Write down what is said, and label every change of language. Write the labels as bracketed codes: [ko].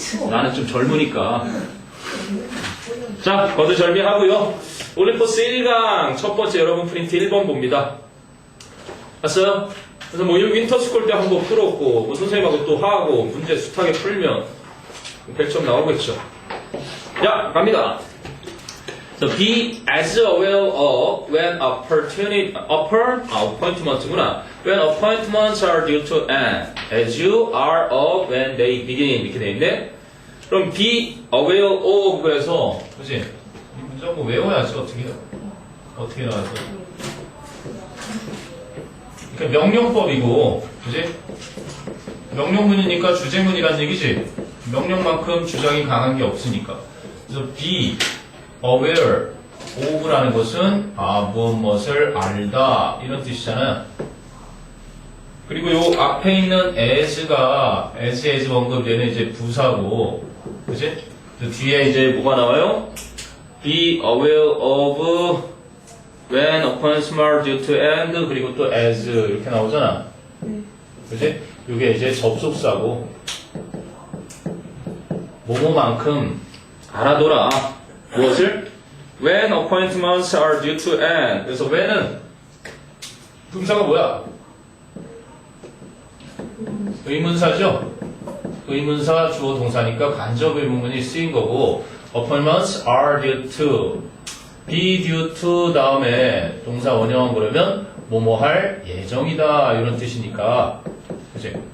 [ko] 나는 좀 젊으니까. 자, 거두절미하고요. 올림포스 1강 첫 번째 여러분 프린트 1번 봅니다. 봤어요? 그래서 뭐 윈터스쿨 때 한번 풀었고, 뭐 선생님하고 또 하고 문제 숱하게 풀면 100점 나오겠죠. 자, 갑니다. [en] So be as aware of when appointments구나. When appointments are due to end, as you are of when they begin. [ko] 이렇게 돼 있네. 그럼 be aware of 그래서, 그지? 이 문제 한번 외워야지. 어떻게 나와서. 그러니까 명령법이고, 그지? 명령문이니까 주제문이란 얘기지. 명령만큼 주장이 강한 게 없으니까. 그래서 be aware of라는 것은 무엇을 알다 이런 뜻이잖아요. 그리고 요 앞에 있는 as가 as 언급되는 이제 부사고, 그치? 그 뒤에 이제 뭐가 나와요? [en] be aware of when appointments are due to end [ko] 그리고 또 [en] as [ko] 이렇게 나오잖아. 그치? 요게 이제 접속사고 뭐뭐만큼 알아둬라. 무엇을? [en] When appointments are due to end. [ko] 그래서 when은 동사가 뭐야? 의문사죠? 의문사 주어 동사니까 간접 의문문이 쓰인 거고, [en] appointments are due to, be due to [ko] 다음에 동사 원형 그러면 뭐뭐 할 예정이다 이런 뜻이니까, 그치?